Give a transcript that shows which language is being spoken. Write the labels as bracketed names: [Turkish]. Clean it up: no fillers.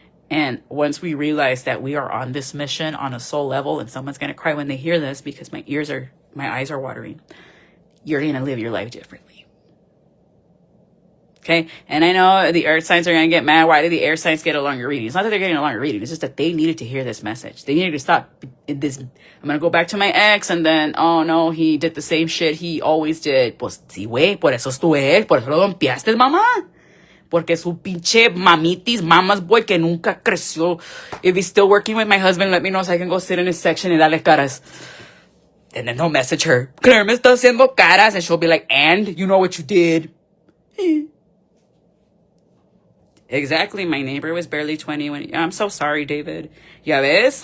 [English] And once we realize that we are on this mission on a soul level, and someone's going to cry when they hear this because my eyes are watering, you're going to live your life differently. Okay? And I know the earth signs are going to get mad. Why did the air signs get a longer reading? It's not that they're getting a longer reading. It's just that they needed to hear this message. They needed to stop this. I'm going to go back to my ex, and then, oh no, he did the same shit he always did. [Spanish] Pues sí, güey, por eso es tu ex, por eso lo rompiaste, mamá. Porque su pinche mamitis, [English] mama's boy [Spanish] que nunca creció. [English] If he's still working with my husband, let me know so I can go sit in his section and [Spanish] dale caras. [English] And then he'll message her, Claire [Spanish] me está haciendo caras. [English] And she'll be like, and? You know what you did? Exactly. My neighbor was barely 20 when... I'm so sorry, David. [Spanish] Ya ves?